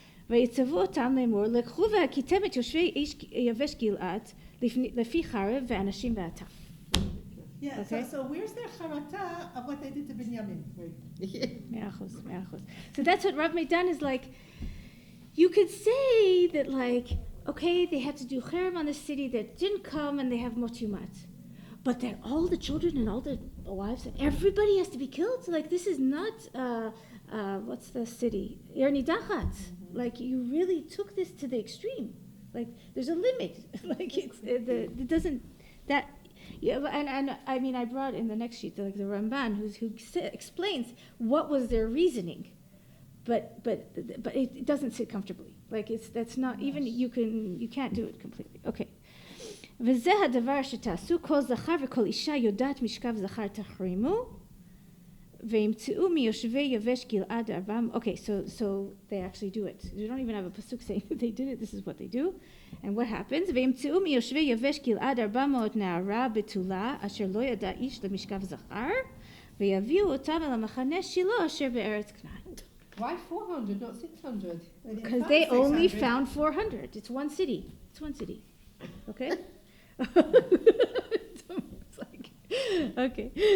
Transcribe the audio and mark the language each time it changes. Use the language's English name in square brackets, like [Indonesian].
[Hebrew] ויצוו אותם לאמור, לקחו והכיתם את יושבי יבש גלעד לפי חרב ואנשים ועטף. [English] Yeah, okay. So where's their charata of what they did to Binyamin? [Hebrew] מאה אחוז. [English] So that's what Rav Meidan is like. You could say that like, okay, they had to do cherem on the city that didn't come and they have motumat. But that all the children and all the wives, everybody has to be killed? So like this is not, what's the city? Ernidachat. Like you really took this to the extreme. Like there's a limit. Like it doesn't that. Yeah, and I mean I brought in the next sheet like the Ramban who explains what was their reasoning, but it doesn't sit comfortably. Like that's not even you can't do it completely. Okay. [Hebrew] וזה הדבר שתעשו כל זכר וכל אישה יודעת משכב זכר תחרימו וימצאו מיושבי יבש גלעד 400. [English] Okay, so they actually do it. You don't even have a pasuk saying that they did it. This is what they do. And what happens? [Hebrew] וימצאו מיושבי יבש גלעד 400 נערה בתולה אשר לא ידע איש למשכב זכר ויביאו אותם אל המחנה שילה אשר בארץ כנען. [English] Why 400, not 600? Because they only found 400. It's one city. Okay? It's like Okay.